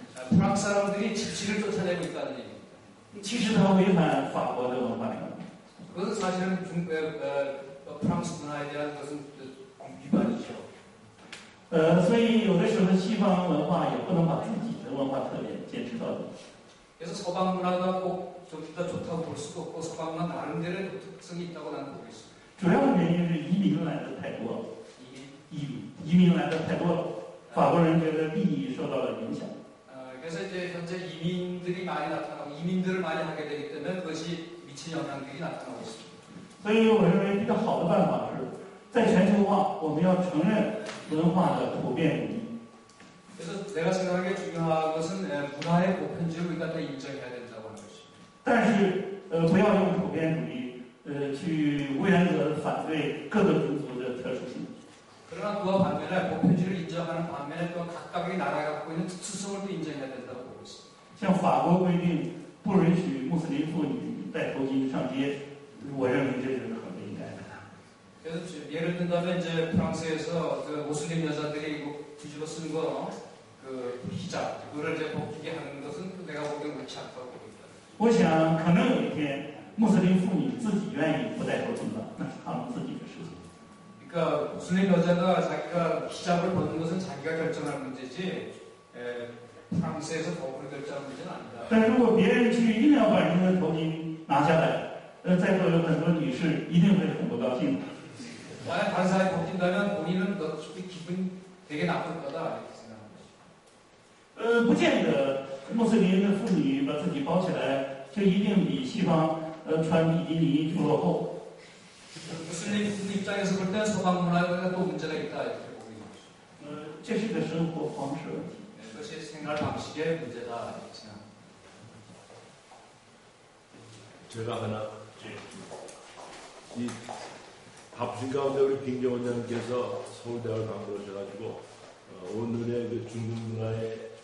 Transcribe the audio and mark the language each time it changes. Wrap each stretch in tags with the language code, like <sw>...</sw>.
<ko>프랑스 사람들이 집시를 쫓아내고 있다는 얘기입니다.</ko> <zh>其实它违反法国的文化传统。</zh> <ko>그것은 사실은 프랑스 문화에 대한 것은 위반이죠.</ko> <zh>所以有的时候西方文化也不能把自己的文化特点坚持到底。</zh> <ko>그래서 서방 문화가 꼭 저기가 좋다고 볼 수도 없고 서방 문화 나름대로의 특성이 있다고 나는 보고 있습니다.</ko> <zh>主要的原因是移民来的太多了，移民来的太多了，法国人觉得利益受到了影响。</zh> <ko>그래서 이제 현재 이민들이 많이 나타나고 이민들을 많이 하게 되기 때문에 그것이 미친 영향들이 나타나고 있습니다.</ko> <zh>所以我认为比较好的办法是，在全球化，我们要承认文化的普遍主义。</zh> <ko>그래서 내가 생각하기에 중요한 것은 문화의 보편주의를 우리가 다 인정해야 된다고 하는 것입니다.</ko> <zh>但是不要用普遍主义去无原则反对各个民族的特殊性。</zh> <ko>그러나 그와 반면에 보편주의를 인정하는 반면에 또 각각의 나라가 갖고 있는 특수성을 또 인정해야 된다고 보고 있습니다.</ko> <zh>像法国规定不允许穆斯林妇女戴头巾上街，我认为这是很不应该的。</zh> <ko>그래서 예를 든다면 이제 프랑스에서 그 모슬림 여자들이 뒤집어 쓰는 그 히잡 그거를 이제 벗기게 하는 것은 내가 보기엔 옳지 않다고 보고 있다.</ko> <zh>我想可能有一天穆斯林妇女自己愿意不戴头巾了，那是他们自己的事情。</zh> <ko>그러니까 무슬림 여자가 자기가 히잡을 벗는 것은 자기가 결정할 문제지 프랑스에서 법으로 결정할 문제는 아니다.</ko> <zh>但如果别人去硬要把人的头巾拿下来，在座有很多女士一定会很不高兴的。</zh> <ko>만약 다른 사람이 벗긴다면 본인은 너 기분 되게 나쁠 거다 이렇게 생각합니다.</ko> <zh>不见得穆斯林的妇女把自己包起来就一定比西方穿比基尼就落后。</zh> <ko>무슬림 입장에서 볼 때 서방 문화가 또 문제가 있다 이렇게 보고 있는 거죠.</ko> <zh>这是个生活方式问题。</zh> <ko>그것이 생활 방식의 문제다 이렇게 생각합니다. 제가 하나 이 바쁘신 가운데 우리 김경 원장님께서 서울대학을 방문하셔가지고 오늘의 그 중국 문화의</ko>